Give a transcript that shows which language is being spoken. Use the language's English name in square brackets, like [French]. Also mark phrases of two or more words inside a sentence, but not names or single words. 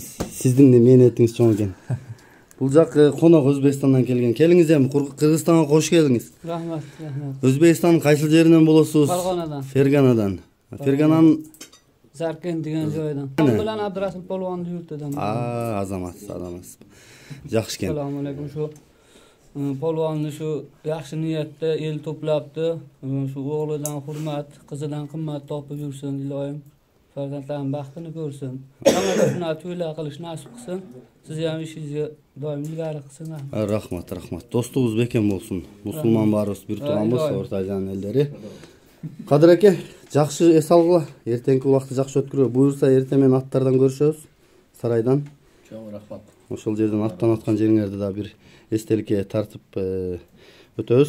[Kyrgyz] Сиздин мээнетиңиз чоң экен. Бул жак конок Өзбекстандан келген. Келиңиз эми Кыргызстанга кош келиңиз. Рахмат. Өзбекстандын кайсы жеринен болосуз? Ферганадан. Фергананын Заркен деген жойдон. [Uzbek] Bilan Abdurasыл Polvondu yurtidan. [Kyrgyz] Азаматсыз. Жакшы экен. [Uzbek] Assalomu alaykum. Shu polvonni shu yaxshi niyatda el to'plabdi. Shu o'g'lidan hurmat, qizidan qimmat topib yursin, iloyim. Farzandlarim baxtini ko'rsin. Hammaga shuni to'ylar qilish nasib qilsin. Siz ham ishingizga doim ilgari qilsin. [Kyrgyz] Рахмат. Достугуз бекем болсун. Мусулман баарыбыз бир тууганбыз, Орто Азиянын элдери. Кадыр аке, жакшы эс алгыла. Эртеңки убакытты жакшы өткөрө. Буюрса эртең менен аттардан көрүшөбүз. Сарайдан. Чоң рахмат. Ошол жерден аттан аткан жериңерди да бир эстеликке тартып өтөбүз.